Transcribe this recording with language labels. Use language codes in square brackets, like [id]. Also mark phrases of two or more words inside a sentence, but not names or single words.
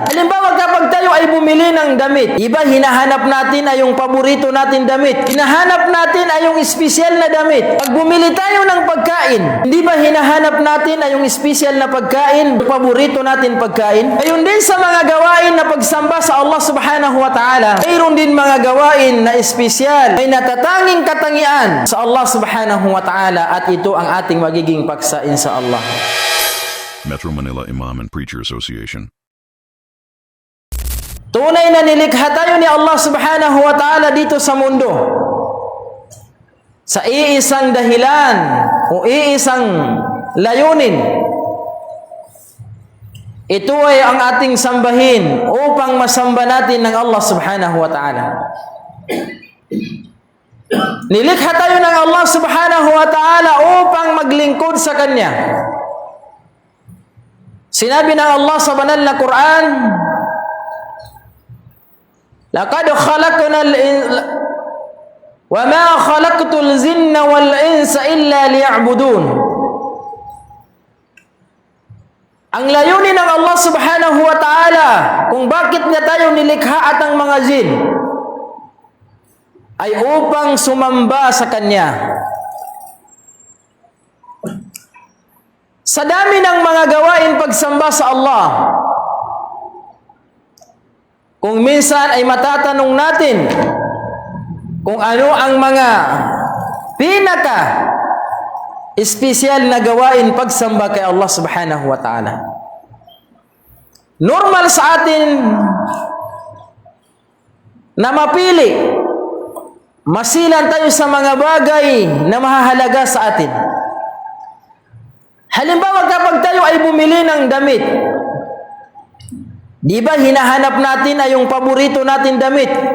[tl] Halimbawa, kapag tayo ay bumili ng damit, iba hinahanap natin ay yung paborito natin damit. Hinahanap natin ay yung espesyal na damit. Pag bumili tayo ng pagkain, hindi ba hinahanap natin ay yung espesyal na pagkain, yung paborito natin pagkain? Ayun din sa mga gawain na pagsamba sa [ar] الله سبحانه وتعالى. [tl] Mayroon din mga gawain na espesyal, may natatanging katangian sa [ar] الله سبحانه وتعالى, [tl] at ito ang ating magiging paksain sa Allah. Metro Manila Imam and Preacher Association. Tunay na nilikha tayo ni [ar] الله سبحانه وتعالى [tl] dito sa mundo sa iisang dahilan o iisang layunin. Ito ay ang ating sambahin upang masamba natin ng [ar] الله سبحانه وتعالى. [tl] Nilikha tayo ng [ar] الله سبحانه وتعالى [tl] upang maglingkod sa Kanya. Sinabi ng Allah sa banal na Quran, [ar] "لقد خلقنا وما خلقت الجن والإنس إلا ليعبدون." [tl] Ang layunin ng [ar] الله سبحانه وتعالى [tl] kung bakit niya tayo nilikha at ang mga jin ay upang sumamba sa Kanya. Sa dami ng mga gawain pagsamba sa Allah, kung minsan ay matatanong natin kung ano ang mga pinaka espesyal na gawain pagsamba kay [ar] الله سبحانه وتعالى. [tl] Normal sa atin na mapili, masilan tayo sa mga bagay na mahahalaga sa atin. Halimbawa, kapag tayo ay bumili ng damit, di ba hinahanap natin ay yung paborito natin damit?